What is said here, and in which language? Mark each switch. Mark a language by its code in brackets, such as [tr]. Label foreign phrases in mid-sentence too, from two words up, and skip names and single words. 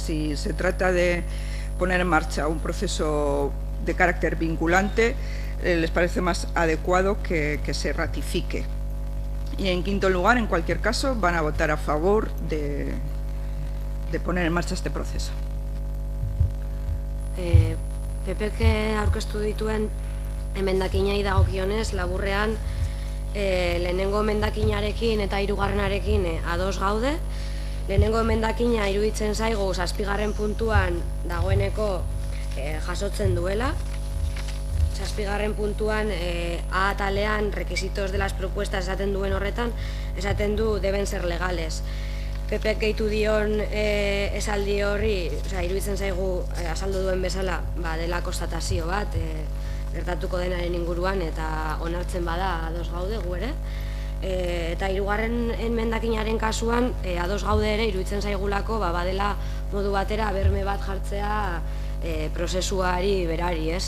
[es] Si se trata de poner en marcha un proceso de carácter vinculante, les parece más adecuado que se ratifique. Y en quinto lugar, en cualquier caso, van a votar a favor de poner en marcha este proceso. [eu] PPk aurkeztu dituen emendakinei dagokionez, laburrean lehenengo emendakinarekin eta hirugarrenarekin ados gaude. Lehenengo emendakina iruditzen zaigu 7. puntuan dagoeneko jasotzen duela. 7. puntuan A atalean [es] requisitos de las propuestas [eu] esaten duen horretan, esaten du [es] deben ser legales. [eu] PPk gehitu dion esaldi horri, iruditzen zaigu azaldu duen bezala, dela konstatazio bat, gertatuko denaren inguruan eta onartzen bada ados gaude gu ere. Eta hirugarren emendakinaren kasuan ados gaude ere, iruditzen zaigulako badela modu batera berme bat jartzea prozesuari berari, ez?